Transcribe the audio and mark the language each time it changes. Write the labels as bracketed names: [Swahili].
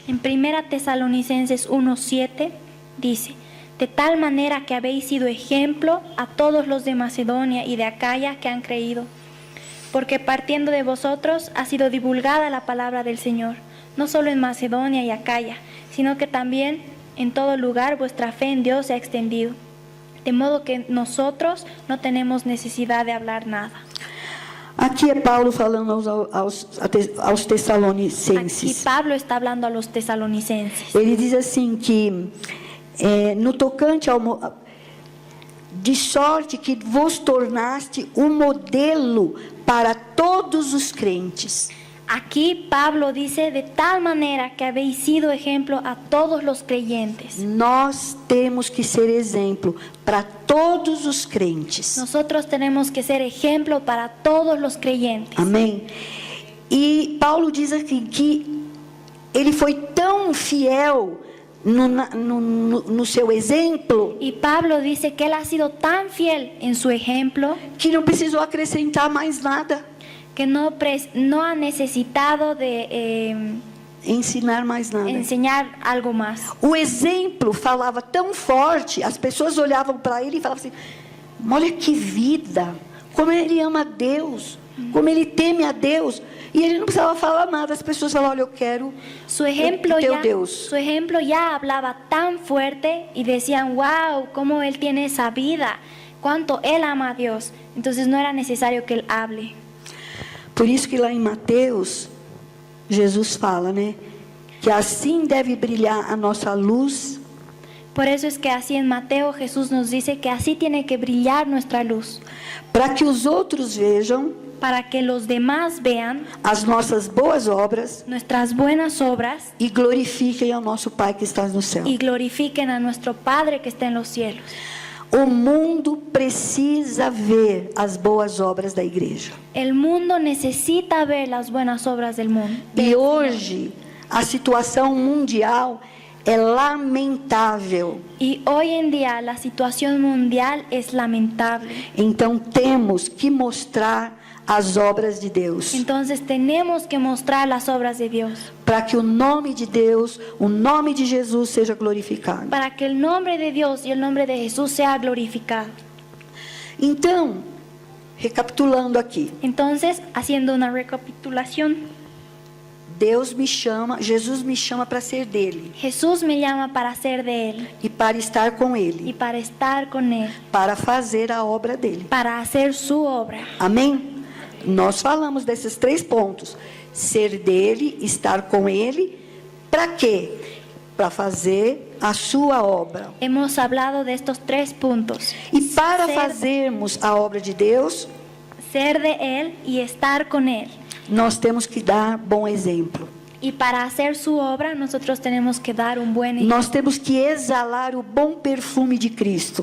[Spanish] En 1 Tesalonicenses 1:7 dice: de tal manera que habéis sido ejemplo a todos los de Macedonia y de Acaya que han creído, porque partiendo de vosotros ha sido divulgada la palabra del Señor, no solo en Macedonia y Acaya, sino que también en todo lugar vuestra fe en Dios se ha extendido, de modo que nosotros no tenemos necesidad de hablar nada. [Portuguese] Aqui é Paulo falando aos [Spanish] Aquí [Portuguese] Tessalonicenses. [Spanish] Pablo está hablando a los tesalonicenses. [Portuguese] Ele diz assim que no tocante ao de sorte que vos tornaste um modelo para todos os crentes. [Spanish] Aquí Pablo dice: de tal manera que habéis sido ejemplo a todos los creyentes. [Portuguese] Nós temos que ser exemplo para todos os crentes. [Spanish] Nosotros tenemos que ser ejemplo para todos los creyentes. [Portuguese] Amém? E Paulo diz aqui que ele foi tão fiel no seu exemplo [Spanish] Y Pablo dice que él ha sido tan fiel en su ejemplo [Portuguese] que não precisou acrescentar mais nada, [Spanish] que no ha necesitado de [Portuguese] ensinar mais nada. [Spanish] enseñar algo más. [Portuguese] O exemplo falava tão forte, as pessoas olhavam para ele e falavam assim: olha que vida, como ele ama a Deus, como ele teme a Deus. E ele não precisava falar nada, as pessoas falavam: olha, eu quero [Spanish] Su ejemplo, [Portuguese] o teu Deus. [Spanish] su ejemplo ya hablaba tan fuerte y decían: wow, cómo él tiene esa vida, cuánto él ama a Dios. Entonces no era necesario que él hable. [Portuguese] Por isso que lá em Mateus, Jesus fala, né? Que assim deve brilhar a nossa luz, [Spanish] Por eso es que así en Mateo Jesús nos dice que así tiene que brillar nuestra luz, [Portuguese] para que os outros vejam [Spanish] para que los demás vean [Portuguese] as nossas boas obras [Spanish] nuestras buenas obras [Portuguese] e glorifiquem ao nosso Pai que está no céu. [Spanish] y glorifiquen a nuestro Padre que está en los cielos. [Portuguese] O mundo precisa ver as boas obras da igreja. [Spanish] El mundo necesita ver las buenas obras del mundo. [Portuguese] E hoje, a situação mundial é lamentável. [Spanish] Y hoy en día la situación mundial es lamentable. [Portuguese] Então, temos que mostrar as obras de Deus, [Spanish] Entonces tenemos que mostrar las obras de Dios [Portuguese] para que o nome de Deus, o nome de Jesus seja glorificado. [Spanish] para que el nombre de Dios y el nombre de Jesús sea glorificado. [Portuguese] Então, recapitulando aqui, [Spanish] Entonces, haciendo una recapitulación, [Portuguese] Deus me chama, Jesus me chama para ser dele [Spanish] Jesús me llama para ser de Él [Portuguese] e para estar com [Spanish] y [Portuguese] ele, [Spanish] para estar con Él, [Portuguese] para fazer a obra dele. [Spanish] para hacer su obra. [Portuguese] Amém? Nós falamos desses 3 pontos: ser dele, estar com ele, para quê? Para fazer a sua obra. [Spanish] Hemos hablado de estos 3 puntos: [Portuguese] E para Ser- fazermos a obra de Deus, [Spanish] ser de Él y estar con Él. [Portuguese] nós temos que dar bom exemplo. [Spanish] Y para hacer su obra, nosotros tenemos que dar un buen ejemplo. [Portuguese] Nós temos que exalar o bom perfume de Cristo.